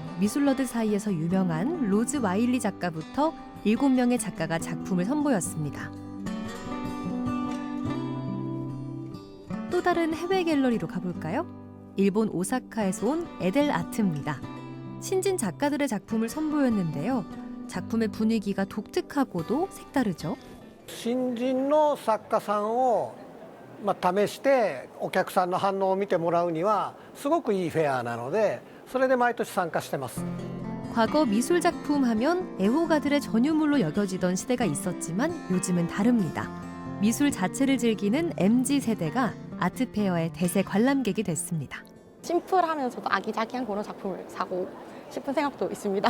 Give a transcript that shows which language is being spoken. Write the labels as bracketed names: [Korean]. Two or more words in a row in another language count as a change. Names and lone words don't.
[Korean] 미술러들 사이에서 유명한 로즈 와일리 작가부터 7명의 작가가 작품을 선보였습니다. 또 다른 해외 갤러리로 가볼까요? 일본 오사카에서 온 에델 아트입니다. 신진 작가들의 작품을 선보였는데요. 작품의 분위기가 독특하고도 색다르죠. [Japanese] 新人の作家さんを試してお客さんの反応を見てもらうにはすごくいいフェアなのでそれで毎年参加してます。 [Korean] 과거 미술 작품 하면 애호가들의 전유물로 여겨지던 시대가 있었지만 요즘은 다릅니다. 미술 자체를 즐기는 MZ세대가 아트페어의 대세 관람객이 됐습니다. 심플하면서도 아기자기한 그런 작품을 사고 싶은 생각도 있습니다.